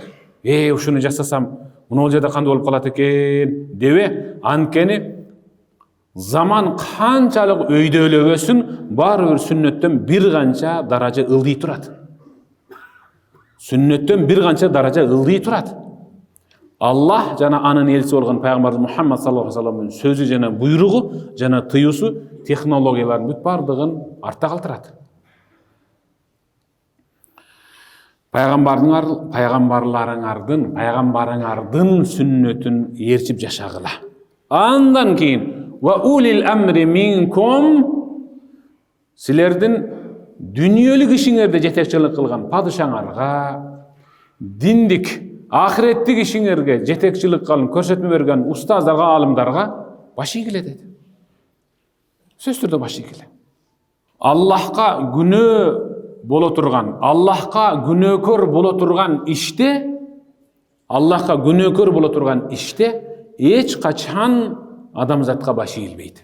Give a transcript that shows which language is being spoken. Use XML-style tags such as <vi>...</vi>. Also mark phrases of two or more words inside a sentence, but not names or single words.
<ky>Ушуну жасасам, мына жерде кандай болуп калат экен дебе, анткени заман канчалык өйдөлөгөсүн, баары бир сүннөттөн бир канча даража ылдый турат. Сүннөттөн бир канча даража ылдый турат. Аллах жана анын элчиси болгон пайгамбар Мухаммад</ky> <ar>صلى الله عليه وسلم дын</ar> <ky>сөзү жана буйругу жана тыюусу технологиялардын бүт бардыгын артта калтырат. Пайгамбарыңардын сүннөтүн ээрчип жашагыла. Андан кийин</ky> <ar>وأولي الأمر منكم,</ar> <ky>силердин дүниелік ишиңерде жетекчилик кылган падышаңарга, диндик, ахиреттик ишиңерге жетекчилик кылып көрсөтмө берген устаздарга, алымдарга баш ийгиле деди. Сөзсүз түрдө баш ийгиле. Аллахка күнөө боло турган, Аллахка күнөөкөр боло турган иште, Аллахка күнөөкөр боло турган иште эч качан адамзатка баш ийилбейт.</ky>